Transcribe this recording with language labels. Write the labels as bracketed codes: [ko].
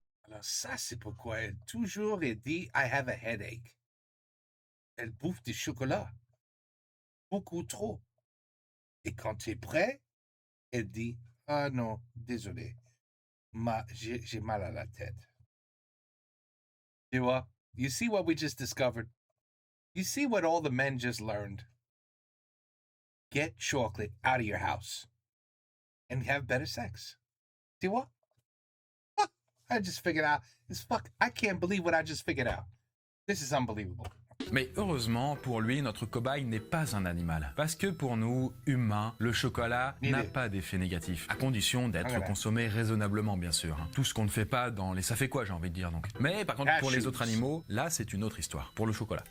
[fr] Alors ça, c'est pourquoi elle toujours elle dit « [en] I have a headache ». [fr] Elle bouffe du chocolat. Beaucoup trop. Et quand tu es prêt, elle dit « Ah non, désolé, j'ai mal à la tête ». Tu vois? [en] You see what we just discovered? You see what all the men just learned? Get chocolate out of your house and have better sex. [fr] Tu vois? [en] I just figured out this I can't believe what I just figured out. This is unbelievable. [fr] Mais heureusement, pour lui, notre cobaye n'est pas un animal. Parce que pour nous, humains, le chocolat n'a pas d'effet négatif. À condition d'être consommé raisonnablement, bien sûr. Tout ce qu'on ne fait pas dans les ça fait quoi, j'ai envie de dire donc. Mais par contre, pour les autres animaux, là, c'est une autre histoire. Pour le chocolat.